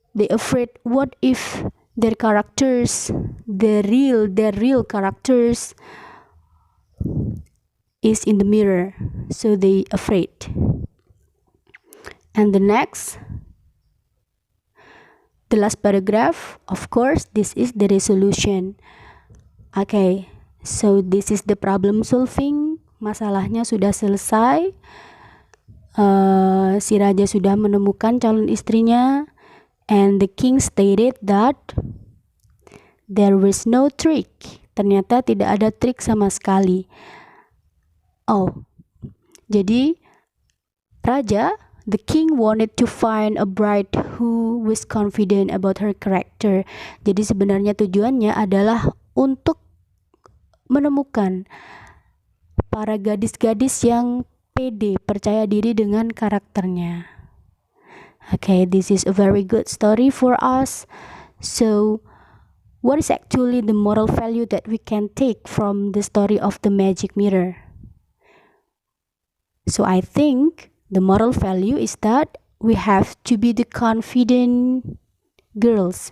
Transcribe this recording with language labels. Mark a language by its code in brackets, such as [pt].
[en] They afraid what if their characters, their real characters is in the mirror. So they afraid. And the next, the last paragraph, of course, this is the resolution. Okay, so this is the problem solving. [id] Masalahnya sudah selesai. Si raja sudah menemukan calon istrinya, [en] and the king stated that there was no trick. [id] Ternyata tidak ada trik sama sekali. [en] Oh, [id] jadi raja, [en] the king wanted to find a bride who was confident about her character. [id] Jadi sebenarnya tujuannya adalah untuk menemukan para gadis-gadis yang pede, percaya diri dengan karakternya. [en] Okay, this is a very good story for us. So, what is actually the moral value that we can take from the story of the magic mirror? So, I think the moral value is that we have to be the confident girls.